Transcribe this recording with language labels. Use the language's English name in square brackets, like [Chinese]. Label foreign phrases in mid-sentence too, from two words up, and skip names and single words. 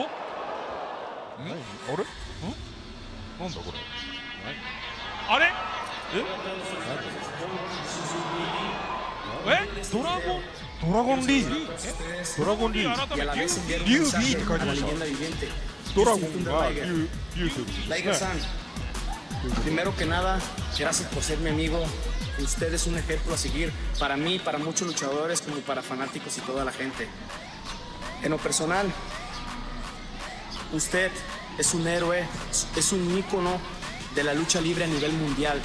[Japanese] あれ？なんだこれ？あれ？ドラゴンリーグ？ドラゴンリーグ？改めてリュウビーって書いてました。ドラゴンがリュウということですね。 [Spanish] Primero que nada, gracias por ser mi amigo. Usted es un ejemplo a seguir para mí, para muchos luchadores, como para fanáticos y toda la gente. En lo personal, usted es un héroe, es un ícono de la lucha libre a nivel mundial.